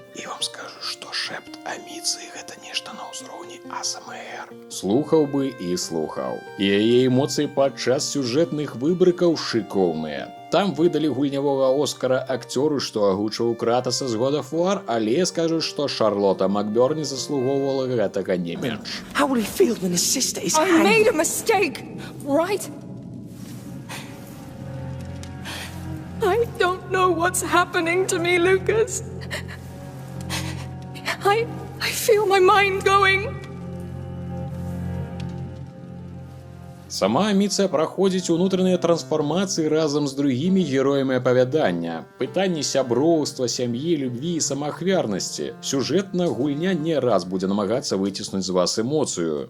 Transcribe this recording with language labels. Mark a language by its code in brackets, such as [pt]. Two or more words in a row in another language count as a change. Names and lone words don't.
[be] І вам скажу, што шэпт аміцыі гэта нешта на ўзроўні АСМР. Слухаў бы і слухаў. І яе эмоцыі падчас сюжэтных выбрыкаў шыкоўныя. Там выдалі гульнявога Оскара акцёру, што агучваў Кратаса з God of War, але скажу, што Шарлота Макбёрн заслугоўвала гэтага не менш. [en] How will he feel when his sister is I made a mistake, right? I don't know what's happening to me, Lucas. I feel my mind going. [be] Сама Аміцыя праходзіць унутраныя трансфармацыі разам з другімі героямі апавядання. Пытанні сяброўства, сям'і, любві і самаахвярнасці. Сюжэтна гульня не раз будзе намагацца выціснуць з вас эмоцыю.